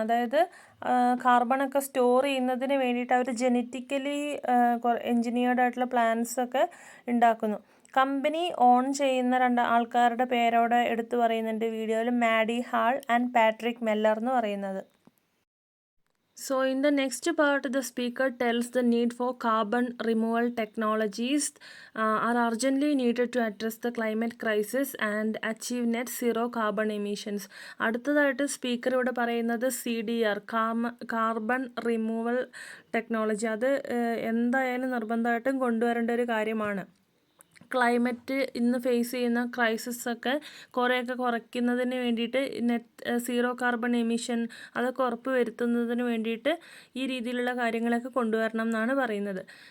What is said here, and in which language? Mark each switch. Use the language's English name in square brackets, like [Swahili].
[Malayalam] അതായത് കാർബണൊക്കെ സ്റ്റോർ ചെയ്യുന്നതിന് വേണ്ടിയിട്ട് അവർ ജെനറ്റിക്കലി എൻജിനീയർഡ് ആയിട്ടുള്ള പ്ലാന്റ്സ് ഒക്കെ ഉണ്ടാക്കുന്നു. കമ്പനി ഓൺ ചെയ്യുന്ന രണ്ട് ആൾക്കാരുടെ പേരോടെ എടുത്തു പറയുന്നുണ്ട് വീഡിയോയിൽ, മാഡി ഹാൾ ആൻഡ് പാട്രിക് മെല്ലർ എന്ന് പറയുന്നത്. [English] So in the next part, the speaker tells the need for carbon removal technologies are urgently needed to address the climate crisis and achieve net zero carbon emissions. [Malayalam] അടുത്തതായിട്ട് speaker ഇവിടെ പറയുന്നത് CDR, carbon removal technology, അത് എന്തായാലും നിർബന്ധമായിട്ടും കൊണ്ടുവരേണ്ട ഒരു കാര്യമാണ്. Climate ഇന്ന് ഫേസ് ചെയ്യുന്ന ക്രൈസിസ് ഒക്കെ കുറേയൊക്കെ കുറയ്ക്കുന്നതിന് വേണ്ടിയിട്ട് സീറോ കാർബൺ എമിഷൻ അതൊക്കെ ഉറപ്പ് വരുത്തുന്നതിന് വേണ്ടിയിട്ട് ഈ രീതിയിലുള്ള കാര്യങ്ങളൊക്കെ കൊണ്ടുവരണം എന്നാണ് പറയുന്നത്.